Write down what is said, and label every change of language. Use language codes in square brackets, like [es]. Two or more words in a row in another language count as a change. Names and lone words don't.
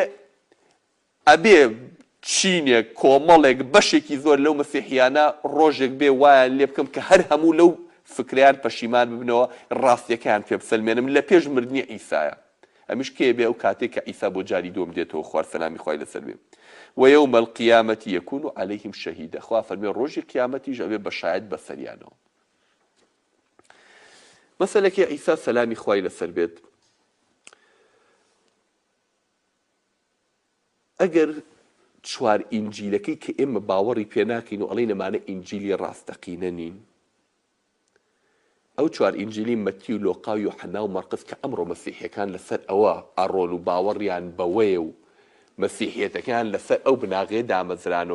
[ckb] ئەبێ چینێک کۆمەڵێک بەشێکی زۆر لەو مەسیحیانە ڕۆژێک بێ وایان لێ بکەم کە هەر هەموو لەو فکریان پەشیمان ببنەوە ڕاستیەکەیان پێ بسەلمێنم لە پێش مردنی عیسایە ئەمیش کێ بێ ئەو کاتێک کە عیسا بۆ جاری دووەم دێتەوە خوار سەلامی خوای لەسەر بێ [ar] ويوم القيامة يكون عليهم شهيدا [ckb] خوا فەرمێ ڕۆژی قیامەتیش ئەبێ بەشایەت بەسەریانەوە مەسەلەکەی عیسا سەلامی خوای لەسەر بێت ئەگەر چوار ئینجیلەکەی کە ئێمە باوەڕی پێ ناکەین و ئەڵێن ئەمانە ئینجیلی ڕاستەقینە نین ئەو چوار ئینجیلی مەتی و لۆقا و یوحەنا و مەرقس کە ئەمڕۆ مەسیحیەکان لەسەر ئەوە ئەڕۆن و باوەڕیان بەوەیە و مەسیحیەتەکان لەسەر ئەو بناغێ دامەزرانەوە